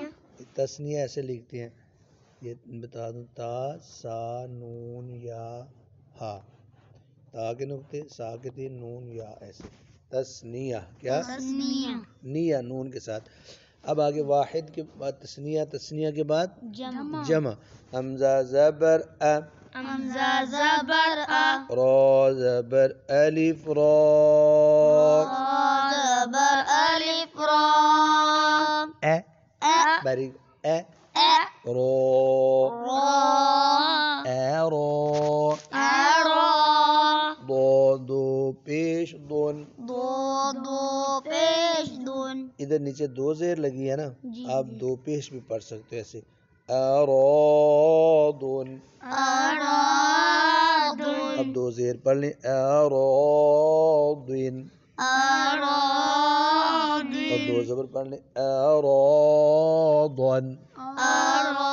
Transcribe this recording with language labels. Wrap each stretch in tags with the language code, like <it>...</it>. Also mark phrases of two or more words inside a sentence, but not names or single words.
<ur>تثنیہ ایسے لکھتے ہیں یہ بتا دوں تا سا نون یا ہا. تا کے نقطے سا کے تین نون یا ایسے. تثنیہ کیا؟ تثنیہ. نیا نون کے ساتھ. اب آگے واحد کے بعد تثنیہ. تثنیہ کے بعد جمع. جمع. حمزہ زبر ا حمزہ زبر ا را زبر الف را را زبر الف را ا ا باریک ا ا را را را ضاد پیش دون. دو پیش دون. ادھر نیچے دو زیر لگی ہے نا جی آپ دو پیش بھی پڑھ سکتے ہو ایسے. ارادن. ارادن. اب دو زیر پڑھ لیں. ارادن. ارادن. اور دو زبر پڑھ لیں. ارادن.</ur>